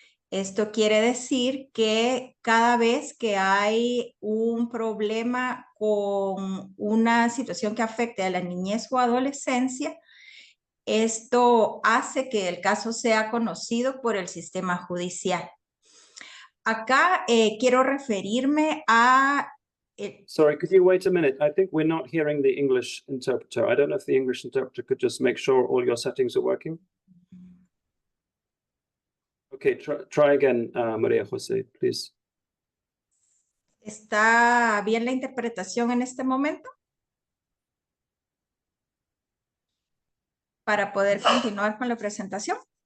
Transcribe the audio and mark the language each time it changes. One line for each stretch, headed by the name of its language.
Spanish: Esto quiere decir que cada vez que hay un problema con una situación que afecte a la niñez o adolescencia, esto hace que el caso sea conocido por el sistema judicial. Acá quiero referirme a...
English: Sorry, could you wait a minute? I think we're not hearing the English interpreter. I don't know if the English interpreter could just make sure all your settings are working. Okay, try again, Maria Jose, please.
Spanish: ¿Está bien la interpretación en este momento? Para poder continuar con la presentación.